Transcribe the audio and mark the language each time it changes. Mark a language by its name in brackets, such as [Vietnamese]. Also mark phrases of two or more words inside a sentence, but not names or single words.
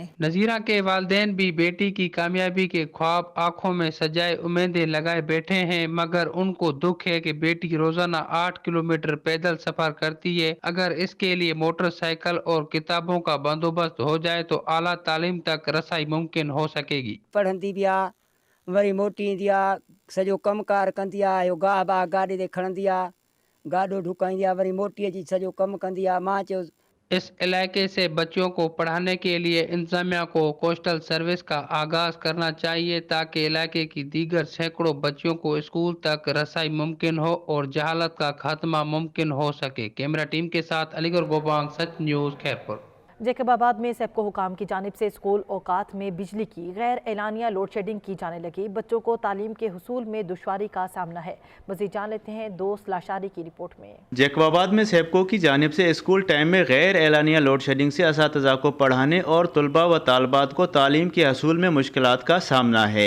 [Urdu] نذیرہ کے والدین بھی بیٹی کی کامیابی کے خواب آنکھوں میں سجائے امیدیں لگائے بیٹھے ہیں، مگر ان کو دکھ ہے کہ بیٹی روزانہ 8 کلومیٹر پیدل سفر کرتی ہے. اگر اس کے لیے موٹرسائیکل اور کتابوں کا بندوبست ہو جائے تو اعلیٰ تعلیم تک رسائی ممکن ہو سکے گی. [Sindhi] पढ़ंदी भी आ, वरी मोटी ईंदी आ, सॼो कमकार कंदी आ, यो गाह बाह गाॾी ते खणंदी आ, गाॾो ढुकाईंदी आ, वरी मोटी अची सॼो कमु कंदी आ। मां चयो [Urdu] اس علاقے سے بچوں کو پڑھانے کے لیے انتظامیہ کو [English] coastal service [Urdu] کا آغاز کرنا چاہیے، تاکہ علاقے کی دیگر سیکڑوں بچوں کو اسکول تک رسائی ممکن ہو اور جہالت کا خاتمہ ممکن ہو سکے. [English] camera team [Urdu] کے ساتھ علی گڑھ گوپانگ، سچ نیوز، خیرپور. جیکب آباد میں سیپکو حکام کی جانب سے اسکول اوقات میں بجلی کی غیر اعلانیہ [English] load shedding [Urdu] کی جانے لگی. بچوں کو تعلیم کے حصول میں دشواری کا سامنا ہے۔ مزید جان لیتے ہیں دوست لاشاری کی رپورٹ میں. جیکب آباد میں سیپکو کی جانب سے [English] school time [Urdu] میں غیر اعلانیہ [English] load shedding [Urdu] سے اساتذہ کو پڑھانے اور طلبہ و طالبات کو تعلیم کے حصول میں مشکلات کا سامنا ہے.